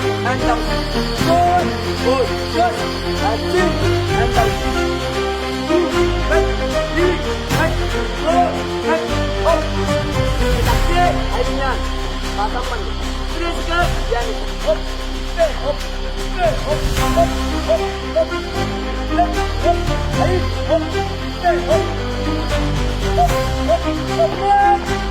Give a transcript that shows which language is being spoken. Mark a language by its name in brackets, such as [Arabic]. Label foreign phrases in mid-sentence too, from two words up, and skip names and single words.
[English] and down. Good, good, good. That's it. And down. 2, back, 3, back, 4, back, up. That's it. Ayan. [Filipino] Tatapan. Tres ka. Yan. [English] Hop. Hop. Hop. Hop. Hop. Hop. Left. Hop. Right. Hop. Hop. Hop. Hop. Hop. Left.